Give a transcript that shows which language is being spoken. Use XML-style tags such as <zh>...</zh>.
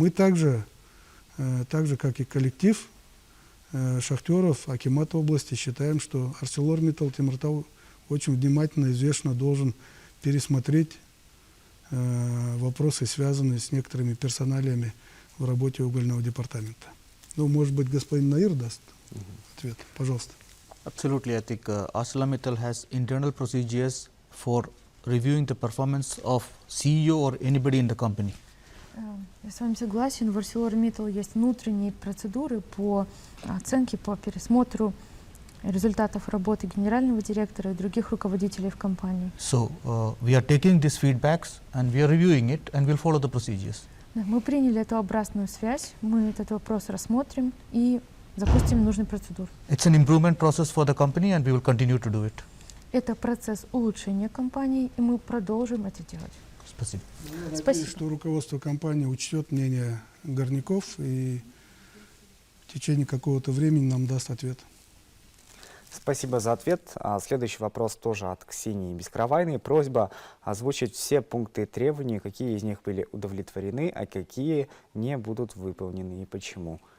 <ru>Мы также, как и коллектив шахтеров Акимата области, считаем, что ArcelorMittal Темиртау очень внимательно и взвешенно должен пересмотреть вопросы, связанные с некоторыми персоналиями в работе угольного департамента. Ну, может быть, господин Наир даст ответ. Пожалуйста.</ru> <en>Absolutely, I think ArcelorMittal has internal procedures for reviewing the performance of CEO or anybody in the company.</en> <ru>Я с вами согласен. В ArcelorMittal есть внутренние процедуры по оценке, по пересмотру результатов работы генерального директора и других руководителей в компании.</ru> <en>So we are taking these feedbacks and we are reviewing it and we'll follow the procedures.</en> <ru>Мы приняли эту обратную связь, мы этот вопрос рассмотрим и запустим нужный процедур.</ru> <en>It's an improvement process for the company and we will continue to do it.</en> <ru>Это процесс улучшения компании, и мы продолжим это делать. Спасибо. Надеюсь, Спасибо. что руководство компании учтет мнение горняков и в течение какого-то времени нам даст ответ. Спасибо за ответ. Следующий вопрос тоже от Ксении Бескаравайной. Просьба озвучить все пункты требований, какие из них были удовлетворены, а какие не будут выполнены и почему.</ru>